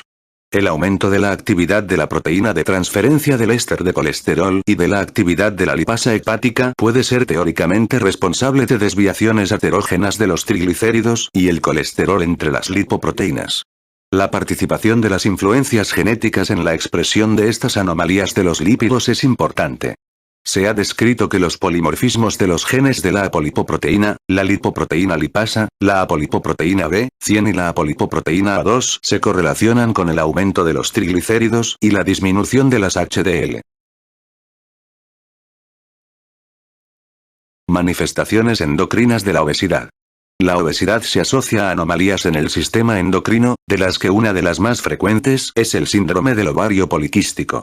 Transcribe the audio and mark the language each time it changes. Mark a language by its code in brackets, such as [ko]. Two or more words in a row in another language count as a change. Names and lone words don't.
[es] El aumento de la actividad de la proteína de transferencia del éster de colesterol y de la actividad de la lipasa hepática puede ser teóricamente responsable de desviaciones aterógenas de los triglicéridos y el colesterol entre las lipoproteínas. La participación de las influencias genéticas en la expresión de estas anomalías de los lípidos es importante. Se ha descrito que los polimorfismos de los genes de la apolipoproteína, la lipoproteína lipasa, la apolipoproteína B100 y la apolipoproteína A2 se correlacionan con el aumento de los triglicéridos y la disminución de las HDL. Manifestaciones endocrinas de la obesidad. La obesidad se asocia a anomalías en el sistema endocrino, de las que una de las más frecuentes es el síndrome del ovario poliquístico.